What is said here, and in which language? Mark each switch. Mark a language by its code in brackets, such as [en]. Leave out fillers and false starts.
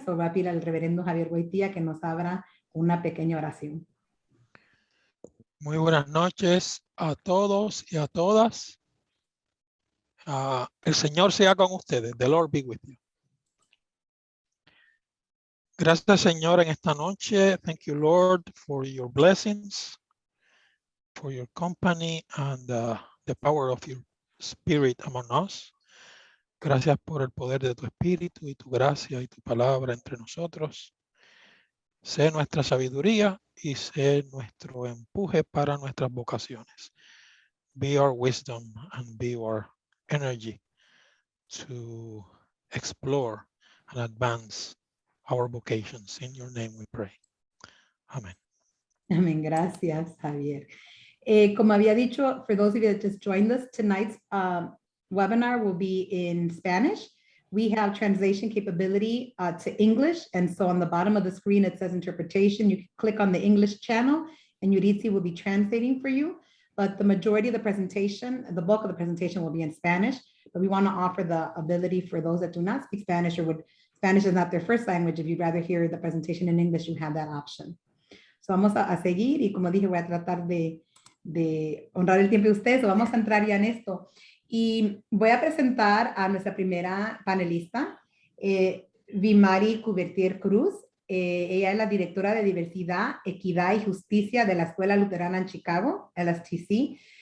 [es] So, va a pedir al reverendo Javier Boitía que nos abra una pequeña oración. Muy buenas noches a todos y a todas. El Señor sea con ustedes. [en] The Lord be with you. [es] Gracias, Señor, en esta noche. [en] Thank you, Lord, for your blessings, for your company and the power of your spirit among us. [es] Gracias por el poder de tu espíritu y tu gracia y tu palabra entre nosotros. Sé nuestra sabiduría y sé nuestro empuje para nuestras vocaciones. [en] Be our wisdom and be our energy to explore and advance our vocations. In your name we pray. Amen. [es] Amén. Gracias, Javier. Como había dicho, [en] for those of you that just joined us, tonight's webinar will be in Spanish. We have translation capability to English, and so on the bottom of the screen it says interpretation. You can click on the English channel and Eurydice will be translating for you. But the majority of the presentation, the bulk of the presentation will be in Spanish, but we want to offer the ability for those that do not speak Spanish, or Spanish is not their first language, if you'd rather hear the presentation in English, you have that option. [es] So vamos a seguir, y como dije, voy a tratar de honrar el tiempo de ustedes. So vamos a entrar ya en esto. Y voy a presentar a nuestra primera panelista, Vimari Cubertier Cruz. Ella es la directora de Diversidad, Equidad y Justicia de la Escuela Luterana en Chicago, LSTC.